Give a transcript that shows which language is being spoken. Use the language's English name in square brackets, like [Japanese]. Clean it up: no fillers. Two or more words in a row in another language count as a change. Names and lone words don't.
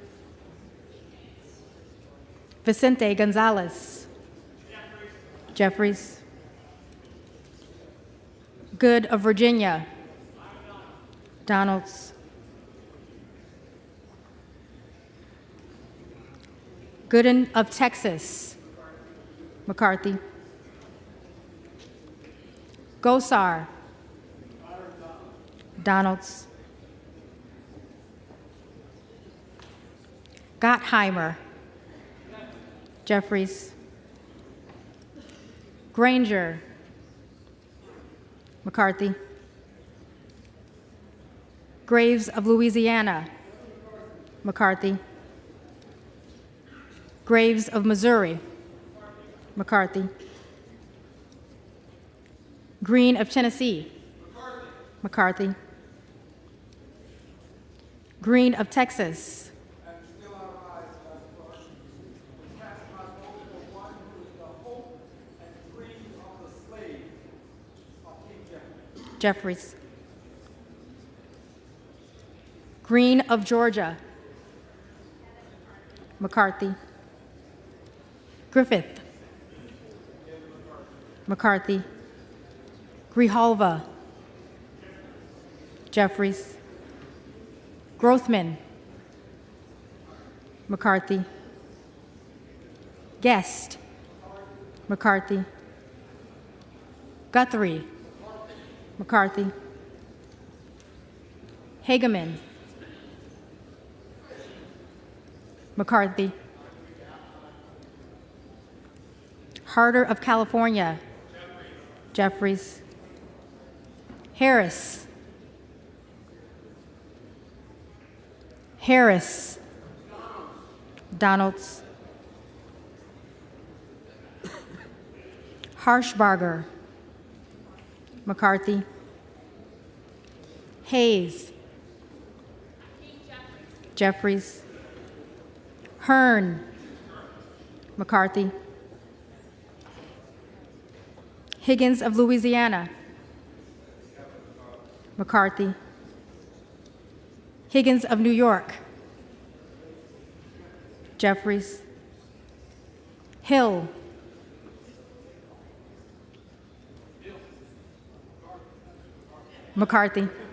[English] Vicente Gonzalez. Jeffries. Good of Virginia. Donalds. Gooden of Texas. McCarthy. Gosar. Donalds. Gottheimer. Jeffries. Granger. McCarthy. Graves of Louisiana. McCarthy. Graves of Missouri. McCarthy. Green of Tennessee. McCarthy. Green of Texas. Jeffries. Green of Georgia. McCarthy. Griffith. McCarthy. Grijalva. Jeffries. Grothman. McCarthy. Guest. McCarthy. Guthrie. McCarthy. Hageman. McCarthy. Harder of California. Jeffries. Harris. Harris. Donalds. Harshbarger. McCarthy. Hayes. Jeffries. Hearn. McCarthy. Higgins of Louisiana. McCarthy. Higgins of New York. Jeffries. Hill. McCarthy.